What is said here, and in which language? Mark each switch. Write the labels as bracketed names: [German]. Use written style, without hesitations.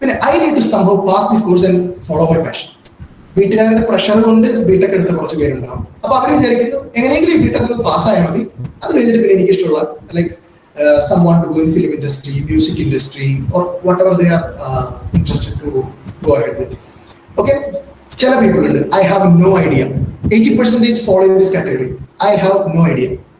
[English] I need to somehow pass this course and follow my passion. [Malayalam] വീട്ടുകാരുടെ pressure കൊണ്ട് BTech എടുത്ത കുറച്ച് പേരുണ്ടാവും. അപ്പൊ അവർ വിചാരിക്കുന്നു എങ്ങനെയെങ്കിലും ഈ ബിടെക് ഒന്ന് പാസ്സായാൽ മതി, അത് കഴിഞ്ഞിട്ട് പിന്നെ എനിക്ക് ഇഷ്ടമുള്ള like [English] someone to go in film industry, music industry, or whatever they are interested to go ahead with. Okay, chala people, I have no idea. 80% fall in this category. I have no idea.